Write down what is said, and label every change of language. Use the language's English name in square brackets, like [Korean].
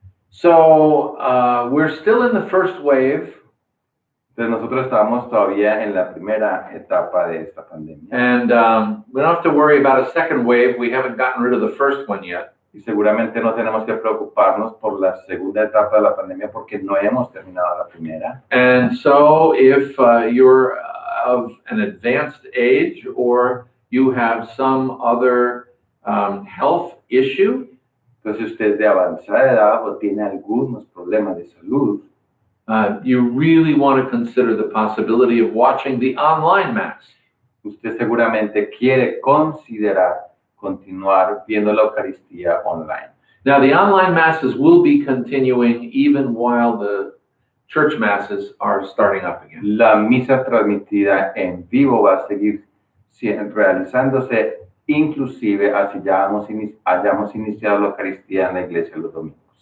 [English] So we're still in the first wave, [Spanish] Entonces nosotros estamos todavía en la primera etapa de esta pandemia. [English] and we don't have to worry about a second wave. We haven't gotten rid of the first one yet. [Spanish] Y seguramente no tenemos que preocuparnos por la segunda etapa de la pandemia porque no hemos terminado la primera. [English] And so if you're of an advanced age or you have some other health issue, [Spanish] Entonces, si usted es de avanzada edad o tiene algunos problemas de salud, [English] you really want to consider the possibility of watching the online Mass. [Spanish] usted seguramente quiere considerar continuar viendo la Eucaristía online. [English] Now, the online Masses will be continuing even while the church Masses are starting up again. [Spanish] La misa transmitida en vivo va a seguir realizándose, inclusive así ya hayamos iniciado la Eucaristía en la iglesia los domingos.